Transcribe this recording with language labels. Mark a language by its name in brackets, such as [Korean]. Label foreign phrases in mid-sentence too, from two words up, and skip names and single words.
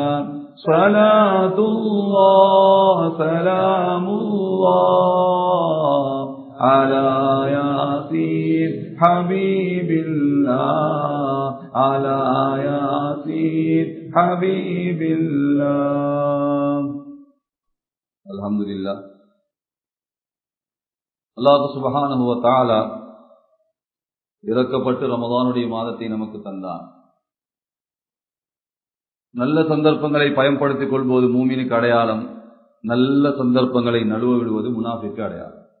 [Arabic] صلاة الله سلام الله على ياسين حبيب الله على ياسين حبيب الله. الحمد لله. [Tamil] அல்லாஹ் [Arabic] سبحانه و تعالى [Tamil] இறக்கப்பட்டு ரமதானுடைய மாதத்தை நமக்கு தந்தான். நல்ல சந்தர்ப்பங்களை பயன்படுத்திக் கொள்வது மூமினுக்கு அடையாளம், நல்ல சந்தர்ப்பங்களை நழுவ விடுவது முனாஃபிக்கு அடையாளம்.